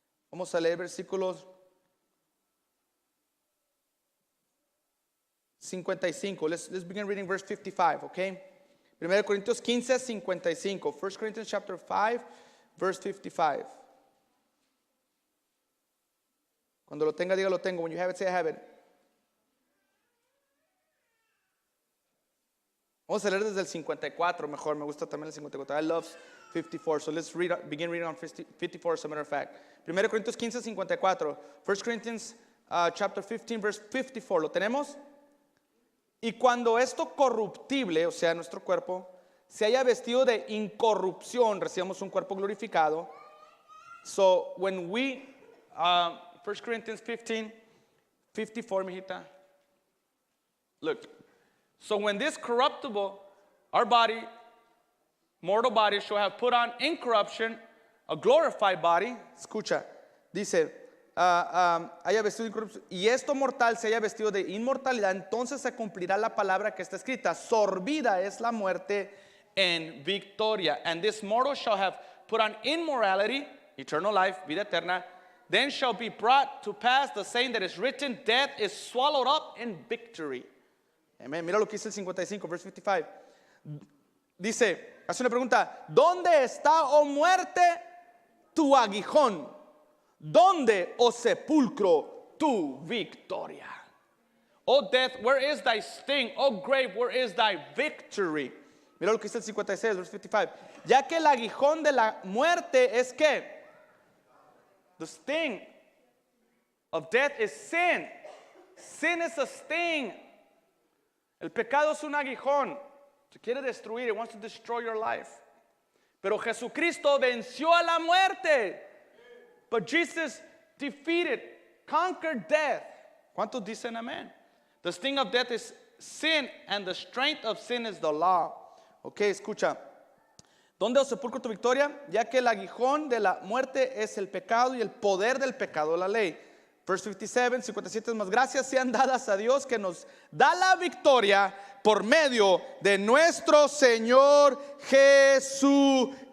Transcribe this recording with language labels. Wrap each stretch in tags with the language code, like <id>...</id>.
<es>Vamos a leer versículos 55.</es> <en>Let's begin reading verse 55, okay? 1 Corintios 15, 55. 1 Corinthians chapter 5, verse 55.</en> <es>Cuando lo tenga, diga lo tengo.</es> <en>When you have it,</en> <es>say I have it. Vamos a leer desde el 54 mejor. Me gusta también el 54.</es> <en>I love 54. So let's begin reading on 54 as a matter of fact. 1 Corintios 15, 54. 1 Corinthians chapter 15, verse 54.</en> <es>¿Lo tenemos? Y cuando esto corruptible, o sea, nuestro cuerpo, se haya vestido de incorrupción, recibamos un cuerpo glorificado.</es> <en>So when we, 1 Corinthians 15, 54, mijita. Look. So when this corruptible, our body, mortal body, shall have put on incorruption, a glorified body,</en> <es>escucha, dice, haya vestido de incorrupción, y esto mortal se haya vestido de inmortalidad, entonces se cumplirá la palabra que está escrita, sorbida es la muerte en victoria.</es> <en>And this mortal shall have put on immorality, eternal life,</en> <es>vida eterna,</es> <en>then shall be brought to pass the saying that is written, death is swallowed up in victory. Amen.</en> <es>Mira lo que dice el 55,</es> <en>verse 55.</en> <es>Dice, hace una pregunta, ¿dónde está, oh muerte, tu aguijón? ¿Dónde, oh sepulcro, tu victoria?</es> <en>Oh death, where is thy sting? Oh grave, where is thy victory?</en> <es>Mira lo que dice el 56,</es> <en>verse 55.</en> <es>Ya que el aguijón de la muerte es ¿qué?</es> <en>The sting of death is sin. Sin is a sting.</en> <es>El pecado es un aguijón. Se quiere destruir.</es> <en>It wants to destroy your life.</en> <es>Pero Jesucristo venció a la muerte.</es> <en>But Jesus defeated, conquered death.</en> <es>¿Cuántos dicen amén?</es> <en>The sting of death is sin, and the strength of sin is the law.</en> <es>Ok, escucha. ¿Dónde, oh sepulcro, tu victoria? Ya que el aguijón de la muerte es el pecado y el poder del pecado la ley.</es> <en>Verse 57,</en> <es>57 más. Gracias sean dadas a Dios que nos da la victoria por medio de nuestro Señor Jesucristo.</es>